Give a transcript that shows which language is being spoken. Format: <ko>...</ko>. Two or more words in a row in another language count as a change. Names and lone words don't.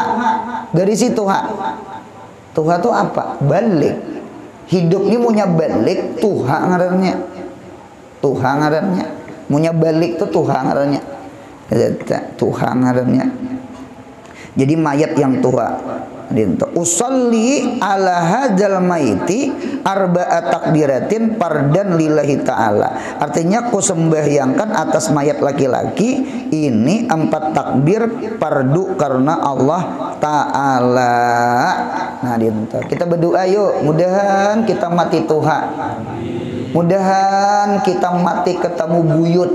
<bjn>Dari si tuha. Tuha itu apa? Balik. Hidupnya punya balik tuha ngarannya. Tuha ngarannya. Punya balik tuh tuha ngarannya. Tuha ngarannya. Jadi mayat yang tuha.</bjn> <ar>أصلي على هذا الميت أربع تكبيرات فرضا لله تعالى.</ar> <bjn>Artinya ku sembahyangkan atas mayat laki-laki ini 4 takbir pardu karena Allah Ta'ala. Nah kita berdoa yuk, mudahan kita mati tuha, mudahan kita mati ketemu buyut.</bjn>